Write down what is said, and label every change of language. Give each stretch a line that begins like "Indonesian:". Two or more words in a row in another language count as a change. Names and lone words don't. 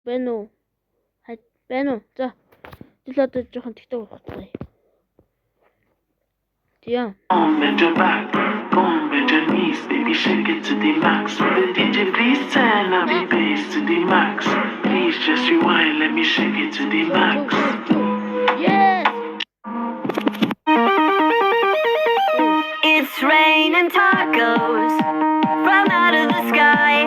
Mongolian: Байна уу? Байна уу? За. Тэл одоо жоохон TikTok утгая. Тийм.
English: Bend your back, bend your knees, baby, shake it to the max. DJ, please turn up the bass to the max. Please just rewind, let me shake it to the max. Yes. It's raining tacos from out of the sky.